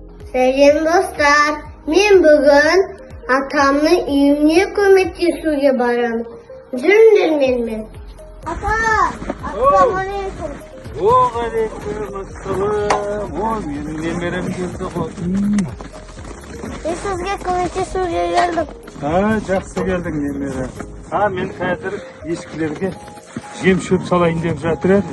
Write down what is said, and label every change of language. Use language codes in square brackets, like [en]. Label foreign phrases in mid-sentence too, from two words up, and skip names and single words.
[uz] Selam dostlar, men bugun atamni uyimga ko'maklashuvga boraman. Jurnalmen. Ata, assalomu alaykum. Alaykum assalom. Mening nemeram keldi. Men sizga ko'maklashuvga keldim. [kk] Жақсы келдің немере. Men қазір ешкілерге жем шөп салайын деп жатыр едім.